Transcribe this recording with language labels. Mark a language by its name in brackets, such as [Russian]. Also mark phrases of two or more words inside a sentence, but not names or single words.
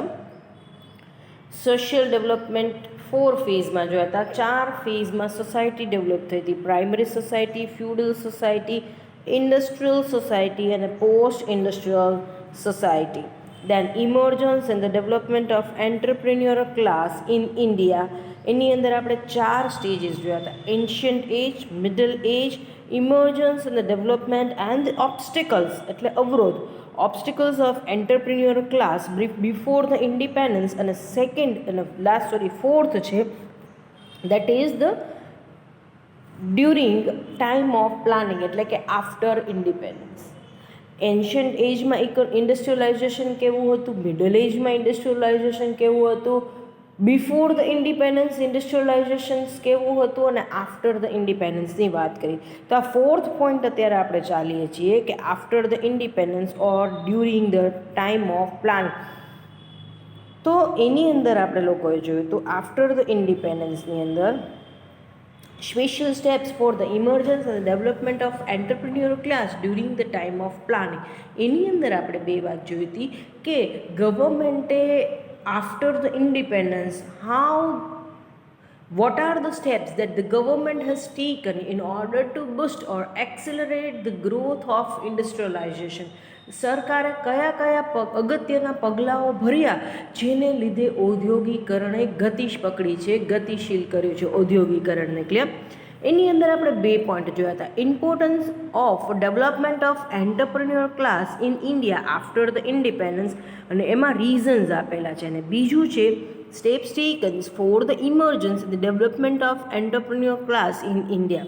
[English] social development 4 phaseમાં [Gujarati] જોયા હતા, [English] 4 phaseમાં society develop [Gujarati] થઈ હતી, [English] primary society, feudal society, industrial society અને post industrial society. Then emergence and the development of entrepreneurial class in India. [Gujarati] એની અંદર આપણે 4 સ્ટેજીસ જોયા હતા, [English] ancient age, middle age, emergence and the development and obstacles [Gujarati] એટલે અવરોધ, [English] obstacles of entrepreneurial class before the independence, [Gujarati] અને સેકન્ડ અને ફોર્થ છે [English] that is the during time of planning [Gujarati] એટલે કે [English] after independence. ancient ageમાં industrialization [Gujarati] કેવું હતું, [English] middle ageમાં industrialization [Gujarati] કેવું હતું, [English] before the independence industrializations [Gujarati] કેવું હતું અને [English] after the independenceની [Gujarati] વાત કરી. તો આ [English] fourth point [Gujarati] અત્યારે આપણે ચાલીએ છીએ કે [English] after the independence or during the time of planning. [Gujarati] તો એની અંદર આપણે લોકોએ જોયું તો [English] after the independenceની અંદર special steps for the emergence અને development of entrepreneurial class during the time of planning. [Gujarati] એની અંદર આપણે બે વાત જોઈ હતી કે ગવર્મેન્ટે [English] after the independence, what are the steps that the government has taken in order to boost or accelerate the growth of industrialization. [Gujarati] સરકારે કયા કયા અગત્યના પગલાઓ ભર્યા જેને લીધે ઔદ્યોગિકરણે ગતિ પકડી છે, ગતિશીલ કર્યું છે ઔદ્યોગિકરણને. ક્લિયર? એની અંદર આપણે બે પોઈન્ટ જોયા હતા, [English] importance of development of entrepreneur class in India after the independence [Gujarati] અને એમાં રીઝન્સ આપેલા છે, અને બીજું છે [English] steps takens for the emergence the development of entrepreneur class in India.